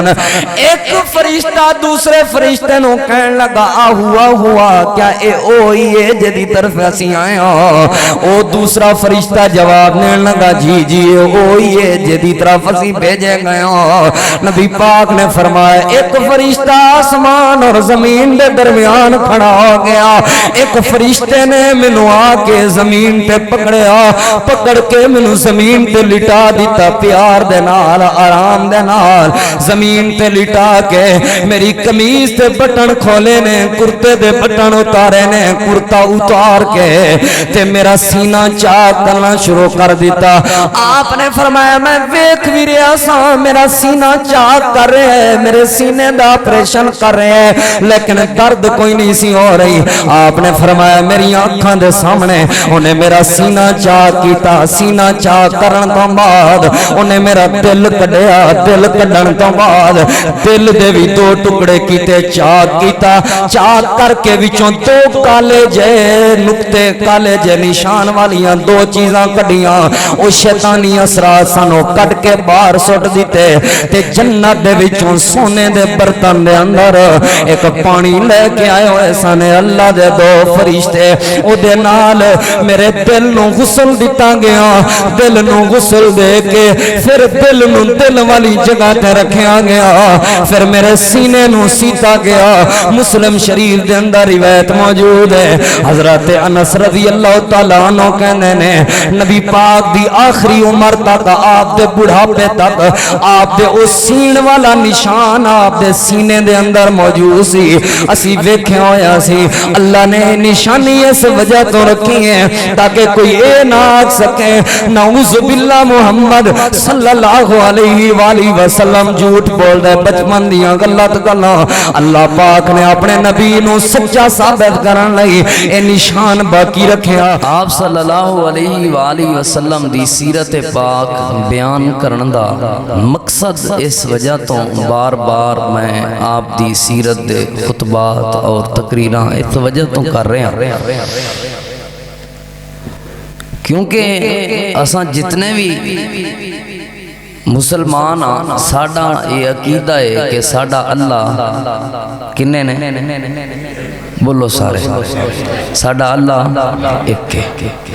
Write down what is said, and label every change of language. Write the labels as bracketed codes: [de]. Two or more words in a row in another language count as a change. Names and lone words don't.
[pa] ایک فرشتہ دوسرے فرشتے نو کہن لگا آ ہوا کیا اے اوہی ہے جدی طرف اسی آئے ہاں؟ او دوسرا فرشتہ جواب دینے لگا جی جی اوہی ہے جدی طرف اسی بھیجے گئے ہاں۔ نبی پاک نے فرمایا ایک فرشتہ آسمان اور زمین دے درمیان کھڑا ہو گیا، ایک فرشتے نے مینوں آ کے زمین تے پکڑیا، پکڑ کے مینوں زمین تے لٹا دیتا، پیار دے نال آرام دے نال زمین تے لٹا کے میری قمیض تے بٹن کھولے نے، کرتے دے بٹن اتارے نے، کرتا اتار کے تے میرا سینہ چاک کرنا شروع کر دیتا۔ آپ نے فرمایا میں ویکھ بھی رہا سا، میرا سینہ چاک کر رہے ہیں، میرے سینے دا آپریشن کر رہے ہیں، لیکن درد کوئی نہیں سی ہو رہی۔ آپ نے فرمایا میری آنکھاں دے سامنے انہیں میرا سینہ چاک کیتا، سینہ چاک کرن تو بعد انہیں میرا دل کڈیا، دل کڈن تو بعد دل دے بھی دو ٹکڑے کیتے، چاک کیتا، چاک کر کے وچوں دو کالے جے نقطے، کالے جے نشان والیاں دو چیزاں کڈیاں، او شیطانی اثرات سانو کٹ کے باہر سٹ دیتے، تے جنت دے وچوں سونے دے برتن دے اندر ایک پانی لے کے آئے ہوئے سن اللہ دے دو فرشتے، او دے نال میرے دل نو غسل دیتا گیا، دل نو غسل دے کے پھر دل نو دل والی جگہ تے رکھیا گیا، پھر میرے سینے نو سیتا گیا۔ مسلم شریف دے اندر روایت موجود ہے، حضرت انس [ar] رضی اللہ تعالیٰ عنہ [pa] کہنے نے نبی پاک دی آخری عمر تک، آپ دے بڑھاپے تک، آپ دے اس سین والا نشان آپ دے سینے دے اندر موجود سی، اسی ویکھے ہویا سی۔ اللہ نے نشانی اس وجہ تو رکھی ہے تاکہ کوئی اے نہ آکھ سکے [ar] نعوذ باللہ [pa] محمد [ar] صلی اللہ علیہ وآلہ وسلم [pa] جھوٹ بول دے، بچپن دیاں غلط گلاں اللہ پاک نے اپنے نبی نو سچا ثابت کرن لئی اے نشان باقی رکھیا۔ آپ [ar] صلی اللہ علیہ وآلہ وسلم [pa] دی سیرت پاک بیان کرن دا مقصد اس وجہ تو بار بار میں آپ دی سیرت دے خطبات اور تقریراں اس وجہ تو کر رہے ہیں کیونکہ اساں جتنے بھی مسلمان ساڈا یہ عقیدہ ہے کہ ساڈا اللہ کنے نے بولو سارے ساڈا اللہ ایک ہے۔